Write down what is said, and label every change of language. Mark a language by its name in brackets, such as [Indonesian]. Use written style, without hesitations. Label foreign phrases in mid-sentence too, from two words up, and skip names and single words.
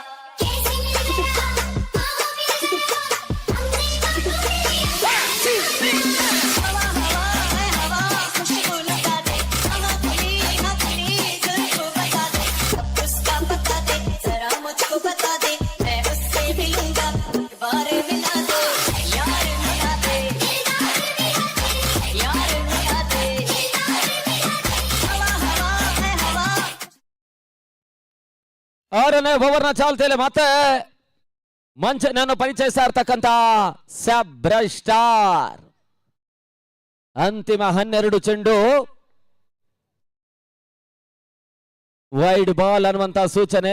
[Hindi] हवा हवा है हवा, खुशबू लगा दे, हवा खुली ना खुली दिल को बता दे, सब उसका पता दे, जरा मुझको बता दे, मैं उससे मिलूंगा, एक बार मिला दे, यार मिला दे, यार मिला दे. हवा हवा है हवा. [Kannada] 6ನೇ ಓವರ್ನ ಚಾಲ್ತಿಯಲ್ಲಿ ಮತ್ತೆ ಮಂಚನನ್ನು ಪರಿಚಯಿಸ್ತಾ ಇರ್ತಕ್ಕಂಥ ಸ್ಯಾಬ್ರೈಟ್ ಸ್ಟಾರ್. ಅಂತಿಮ 12 ಚೆಂಡು [English] wide ball [Kannada] ಅನ್ನುವಂತ ಸೂಚನೆ.